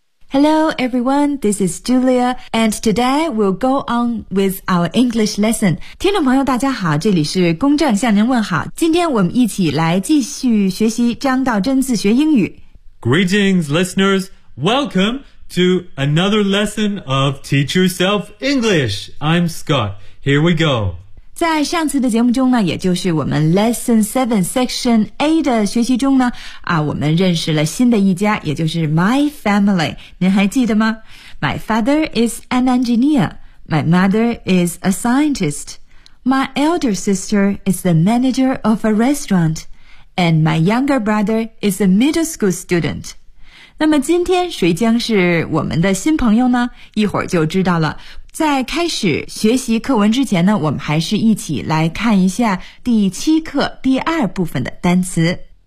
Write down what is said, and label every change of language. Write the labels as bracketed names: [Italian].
[English] Hello everyone, this is Julia, and today we'll go on with our English lesson. [Chinese] 听众朋友大家好，这里是公正向您问好。今天我们一起来继续学习张道真自学英语。 [English] Greetings listeners, welcome to another lesson of Teach Yourself English. I'm Scott, here we go. [Chinese] 在上次的节目中呢，也就是我们 Lesson 7 Section A 的学习中呢，我们认识了新的一家，也就是 My Family， 您还记得吗？ [English] My father is an engineer. My mother is a scientist. My elder sister is the manager of a restaurant. And my younger brother is a middle school student. [Chinese] 那么今天谁将是我们的新朋友呢？一会儿就知道了。在开始学习课文之前呢，我们还是一起来看一下第七课第二部分的单词。